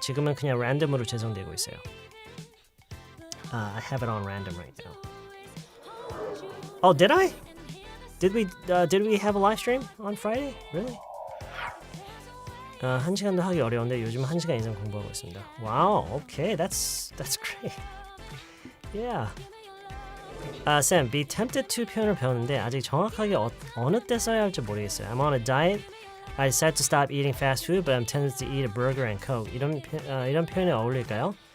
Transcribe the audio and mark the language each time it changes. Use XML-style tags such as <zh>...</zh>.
<ko>지금은 그냥 랜덤으로 재생되고 있어요.</ko> <en>I have it on random right now. Oh, did I? Did we have a live stream on Friday? Really?</en> <ko>1시간도 하기 어려운데 요즘 1시간 이상 공부하고 있습니다.</ko> <en>Wow, okay, that's great. Yeah.</en> <ko>Sam, be tempted to 표현을 배웠는데 아직 정확하게 어느 때 써야 할지 모르겠어요.</ko> <en>I'm on a diet. I decided to stop eating fast food, but I'm tempted to eat a burger and coke.</en> <ko>이런 표현이 어울릴까요?</ko>